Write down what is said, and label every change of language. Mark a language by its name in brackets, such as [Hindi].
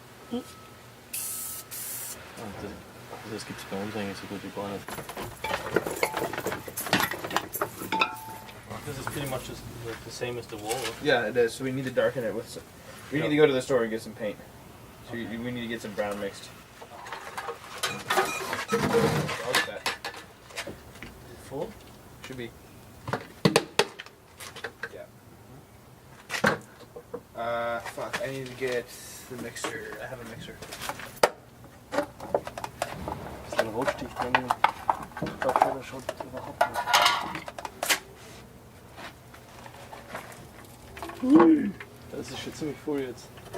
[German] Und das gibt es bei uns eigentlich so gut wie gar nicht. [English] This is pretty much just the same as the wall. Yeah, it is. So we need to darken it with some. We need to go to the store and get some paint. So we need to get some brown mixed. I'll get that. Full? Should be. Fuck, I need to get the mixer. I have a mixer. [German] Ist ein Rotstich drin? Ich glaube schon, das schaut überhaupt nicht. Das ist schon ziemlich voll jetzt.